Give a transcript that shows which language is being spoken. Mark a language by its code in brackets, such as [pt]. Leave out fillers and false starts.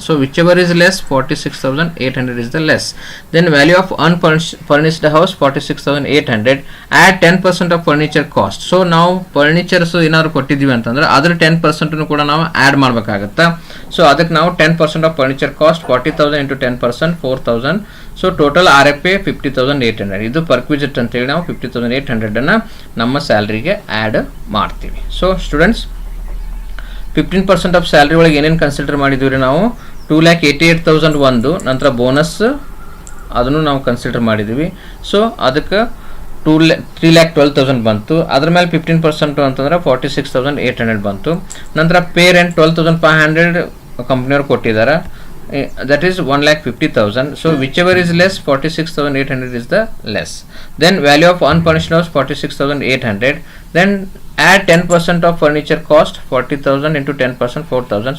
[en] So whichever is less, 46,800 is the less. Then value of unfurnished house 46,800. Add 10% of furniture cost. [kn] So ನಾವು furnitures ಏನಾದ್ರು ಕೊಟ್ಟಿದ್ದೀವಿ ಅಂತಂದ್ರೆ ಅದ್ರ 10% ಕೂಡ ನಾವು ಆ್ಯಡ್ ಮಾಡಬೇಕಾಗತ್ತಾ. ಸೊ ಅದಕ್ಕೆ ನಾವು 10% of furniture cost 40,000 into 10%, 4,000. So total RFA 50,800. ಇದು ಪರ್ಕ್ವಿಸಿಟ್ ಅಂತೇಳಿ ನಾವು 50,800 ಅನ್ನ ನಮ್ಮ ಸ್ಯಾಲ್ರಿಗೆ ಆ್ಯಡ್ ಮಾಡ್ತೀವಿ. ಸೊ ಸ್ಟೂಡೆಂಟ್ಸ್ 15% ಆಫ್ ಸ್ಯಾಲ್ರಿ ಒಳಗೆ ಏನೇನು ಕನ್ಸಿಡರ್ ಮಾಡಿದ್ದೀವಿ ನಾವು, 2,88,000 ಒಂದು, ನಂತರ ಬೋನಸ್ ಅದನ್ನು ನಾವು ಕನ್ಸಿಡರ್ ಮಾಡಿದ್ದೀವಿ. ಸೊ ಅದಕ್ಕೆ 3,12,000 ಬಂತು. ಅದ್ರ ಮೇಲೆ 15% ಅಂತಂದ್ರೆ 46,800 ಬಂತು. ನಂತರ ಪೇ ರೆಂಟ್ 12,500 ಕಂಪ್ನಿಯವ್ರು ಕೊಟ್ಟಿದ್ದಾರೆ, that is 1,50,000. [en] So whichever is less, 46,800 is the less. Then value of unfurnished house 46,800. Then add 10% of furniture cost, 40,000 into 10%, 4,000.